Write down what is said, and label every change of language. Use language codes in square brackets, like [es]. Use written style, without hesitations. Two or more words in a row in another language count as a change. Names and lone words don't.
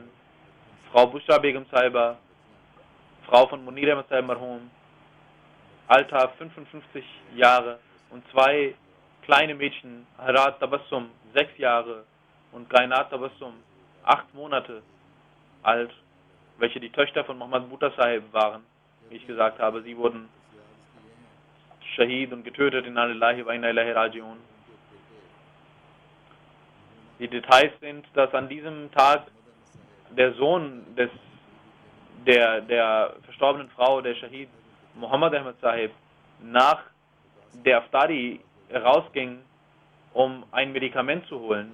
[de] Frau Bushra Begum Sahiba, Frau von Munir Ahmad Sahib Marhum, Alter 55 Jahre, und zwei kleine Mädchen, Harat Tabassum 6 Jahre und Gainat Tabassum 8 Monate alt, welche die Töchter von Muhammad Bhutta Sahib waren. Wie ich gesagt habe, sie wurden Shahid und getötet, [ar] إنا لله وإنا إليه راجعون. [de] Die Details sind, dass an diesem Tag der Sohn der verstorbenen Frau, der Shahid Muhammad Ahmad Sahib, nach der Aftari rausging, um ein Medikament zu holen.